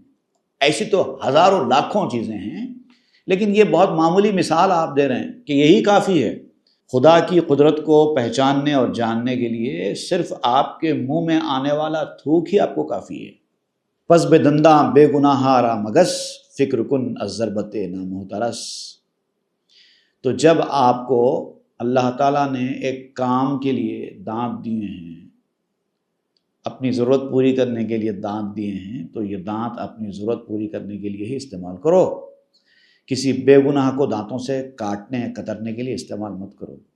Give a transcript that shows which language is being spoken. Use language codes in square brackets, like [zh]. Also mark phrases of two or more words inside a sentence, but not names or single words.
[ur] ایسی تو ہزاروں لاکھوں چیزیں ہیں، لیکن یہ بہت معمولی مثال آپ دے رہے ہیں کہ یہی کافی ہے۔ خدا کی قدرت کو پہچاننے اور جاننے کے لیے صرف آپ کے منہ میں آنے والا تھوک ہی آپ کو کافی ہے۔ [fa] پس بے دنداں بے گناہ را مگس فکر کن از ضربت نامحترس۔ [ur] تو جب آپ کو اللہ تعالیٰ نے ایک کام کے لیے دانت دیے ہیں، اپنی ضرورت پوری کرنے کے لیے دانت دیے ہیں، تو یہ دانت اپنی ضرورت پوری کرنے کے لیے ہی استعمال کرو، کسی بے گناہ کو دانتوں سے کاٹنے کترنے کے لیے استعمال مت کرو۔